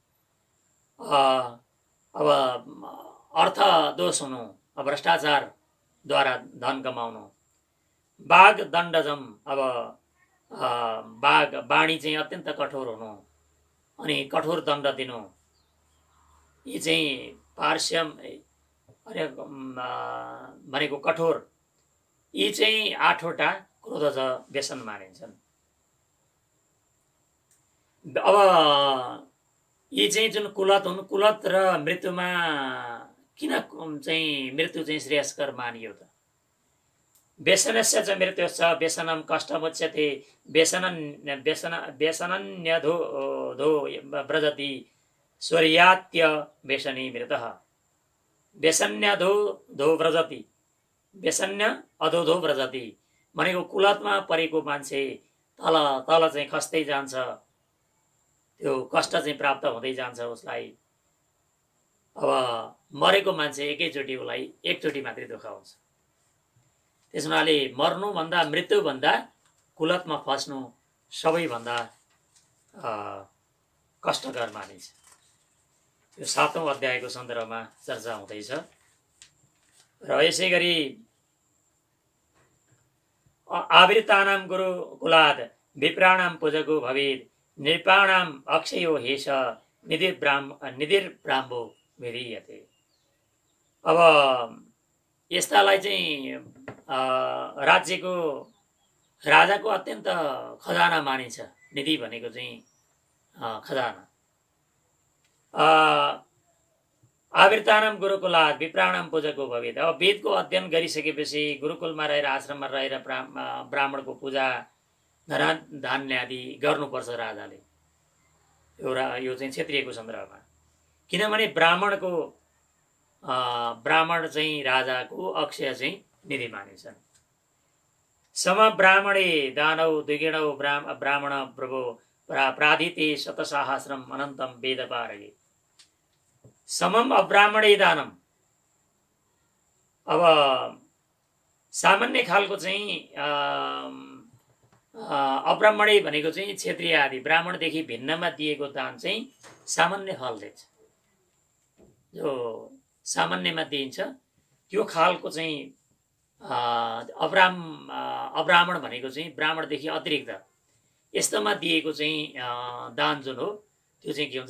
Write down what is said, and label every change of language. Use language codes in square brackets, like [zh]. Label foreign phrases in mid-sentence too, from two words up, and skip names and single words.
[ne] अब अर्थ दोष हुनु, भ्रष्टाचारद्वारा धन कमाउनु, बाघ दण्डजम अब बाणी चाहिँ अत्यन्त कठोर हुनु अनि कठोर दण्ड दिनु, यी चाहिँ पार्श्यम भनेको कठोर, यी चाहिँ 8वटा क्रोधज व्यसन मानिन्छन्। अब यी चाहिँ जुन कुलत हुन्, कुलत र मृत्युमा किन चाहिँ मृत्यु चाहिँ श्रेयस्कर मानियो त? [sa] व्यसनस्य च मृत्युश्च व्यसनं कष्टमुच्यते व्यसनन्यधो व्रजति स्वर्यात्य व्यसनी मृतः। व्यसन्यधो व्रजति, व्यसन्य अधोधो व्रजति [ne] भनेको कुलतमा परेको मान्छे तल तल चाहिँ खस्दै जान्छ, त्यो कष्ट चाहिँ प्राप्त हुँदै जान्छ उसलाई। अब मरेको मान्छे एकचोटि मात्रै दुःख हुन्छ। त्यस हुनाले मर्नुभन्दा मृत्युभन्दा कुलतमा फस्नु सबैभन्दा कष्टकर मानिन्छ। यो 7औं अध्यायको सन्दर्भमा चर्चा हुँदैछ। [sa] र यसै गरी आवृतानां गुरुकुलाद विप्राणां पूजको भवेत् नृपाणां अक्षयो हेष निधिर्ब्राह्मो विधीयते। [ne] अब यस्तालाई चाहिँ राजाको अत्यन्त खजाना मानिन्छ। निधि भनेको चाहिँ खजाना। [sa] आवृतानां गुरुकुलाद विप्राणां पूजको भवेत्। [ne] अब वेदको अध्ययन गरिसकेपछि गुरुकुलमा रहेर आश्रममा रहेर ब्राह्मणको पूजा धान्य आदि गर्नुपर्छ राजाले। यो चाहिँ क्षेत्रीयको सन्दर्भमा, किनभने ब्राह्मण चाहिँ राजाको अक्षय चाहिँ निधि मानिन्छन्। [sa] सम ब्राह्मणे दानौ द्विगुणौ ब्राह्मण प्रभो प्राधिते शतसाहस्रम अनन्तम वेद पारगे। समम अब्राह्मणे दानम। [ne] अब सामान्य खालको चाहिँ अब्राह्मणे भनेको चाहिँ क्षेत्रीय आदि ब्राह्मणदेखि भिन्नमा दिएको दान चाहिँ सामान्य फल दिन्छ। जो सामान्यमा दिइन्छ त्यो खालको चाहिँ अब्राह्मण भनेको चाहिँ ब्राह्मणदेखि अतिरिक्त यस्तोमा दिएको चाहिँ दान जुन हो त्यो चाहिँ के हुन्छ?